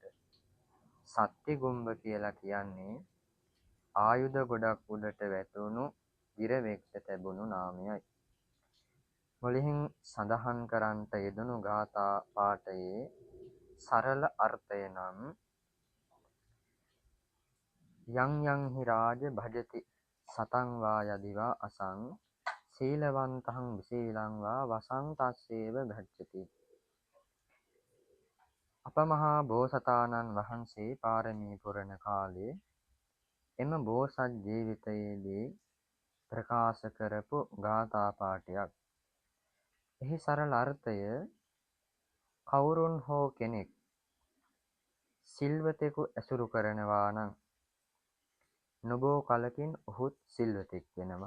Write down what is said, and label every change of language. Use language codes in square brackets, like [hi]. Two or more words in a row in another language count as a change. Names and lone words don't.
[si] සත්තිගුම්බ කියලා කියන්නේ ආයුධ ගොඩක් උඩට වැටුණු ගිරවෙක්ට තැබුණු නාමයයි. මුලින් සඳහන් කරන්නට යෙදුණු ගාථා පාඨයේ සරල අර්ථය නම් [pi] යං යං හි රාජ භජති සතං වා යදිවා අසං සීලවන්තං විසීලං වා වසං තස්සේව ගච්ඡති. [si] අප මහා බෝසතාණන් වහන්සේ පාරමී පුරන කාලේ එම බෝසත් ජීවිතයේදී ප්‍රකාශ කරපු ගාථා පාඨයක්. එහි සරල අර්ථය කවුරුන් හෝ කෙනෙක් සිල්වතෙකු ඇසුරු කරනවා නම් නොබෝ කලකින් ඔහුත් සිල්වතෙක් වෙනවා.